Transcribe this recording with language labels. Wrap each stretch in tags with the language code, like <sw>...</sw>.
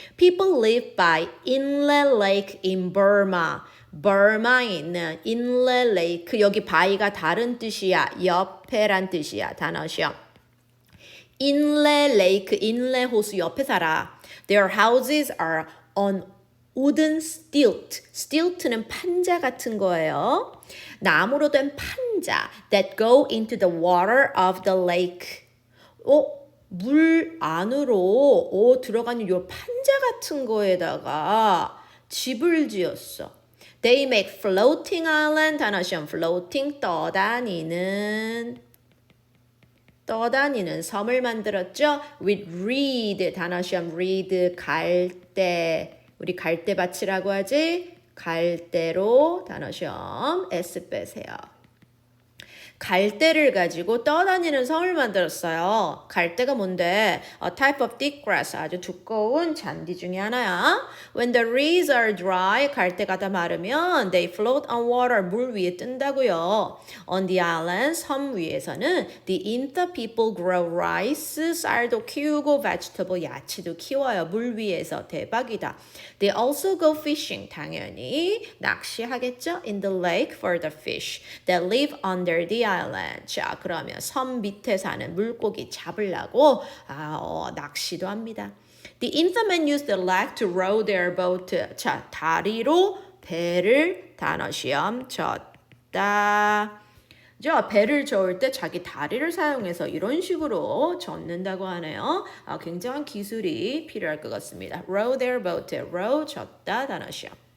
<en>People live by Inle Lake in Burma.</en> <ko>Burma에 있는 Inle Lake. 여기 by가 다른 뜻이야. 옆에란 뜻이야. 단어 시험. Inle Lake, 인레 호수 옆에 살아.</ko> <en>Their houses are on wooden stilt.</en> <ko>stilt는 판자 같은 거예요. 나무로 된 판자</ko> <en>that go into the water of the lake.</en> <ko>물 안으로 들어가는 요 판자 같은 거에다가 집을 지었어.</ko> <en>They make floating island.</en> <ko>단어 시험 floating 떠다니는 섬을 만들었죠. With reed 단어 시험 reed 갈대 우리 갈대밭이라고 하지. 갈대로 단어 시험 S 빼세요. 갈대를 가지고 떠다니는 섬을 만들었어요. 갈대가 뭔데?</ko> <en>A type of thick grass,</en> <ko>아주 두꺼운 잔디 중에 하나야.</ko> <en>When the reeds are dry,</en> <ko>갈대가 다 마르면</ko> <en>they float on water,</en> <ko>물 위에 뜬다고요.</ko> <en>On the island,</en> <ko>섬 위에서는</ko> <en>the Inta people grow rice,</en> <ko>쌀도 키우고</ko> <en>vegetable,</en> <ko>야채도 키워요. 물 위에서 대박이다.</ko> <en>They also go fishing,</en> <ko>당연히 낚시하겠죠?</ko> <en>In the lake for the fish that live under the island.</en> <ko>자, 그러면 섬 밑에 사는 물고기 잡으려고 낚시도 합니다.</ko> <en>The Intamen use the lake to row their boat.</en> <ko>자, 다리로 배를 단어 시험 젓다. 저 배를 저을 때 자기 다리를 사용해서 이런 식으로 젓는다고 하네요. 굉장한 기술이 필요할 것 같습니다.</ko> <en>Row their boat. row</en> <ko>젓다 단어 시험.</ko>